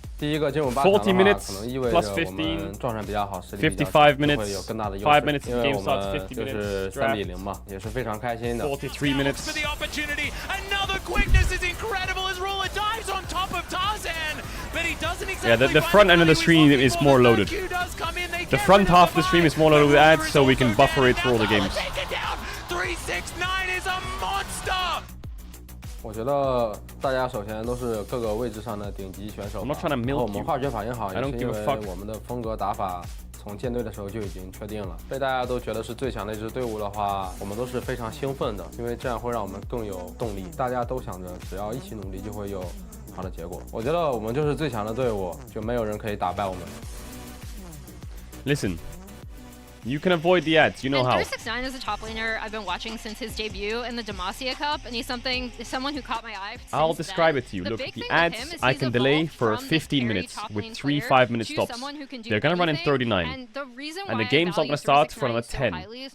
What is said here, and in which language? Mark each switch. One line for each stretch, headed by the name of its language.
English: 40 minutes plus 15, 55 minutes, 5 minutes the game starts, 50 minutes draft, 43 minutes. For the opportunity, another quickness is incredible as Ruler dives on top of Tarzan, but he doesn't exactly. Yeah, the front end of the stream is more loaded. The front half of the stream is more loaded with ads, so we can buffer it for all the games. 369 is a monster.
Chinese: 我觉得大家首先都是各个位置上的顶级选手。然后我们化学反应好，也是因为我们的风格打法从建队的时候就已经确定了。被大家都觉得是最强的一支队伍的话，我们都是非常兴奋的，因为这样会让我们更有动力。大家都想着只要一起努力就会有好的结果。我觉得我们就是最强的队伍，就没有人可以打败我们。
English: Listen. You can avoid the ads, you know how. 369 is a top laner I've been watching since his debut in the Demacia Cup, and he's someone who caught my eye. I'll describe it to you. Look, the ads I can delay for 15 minutes with 3 5-minute stops. They're gonna run in 39. And the game's not gonna start for another 10.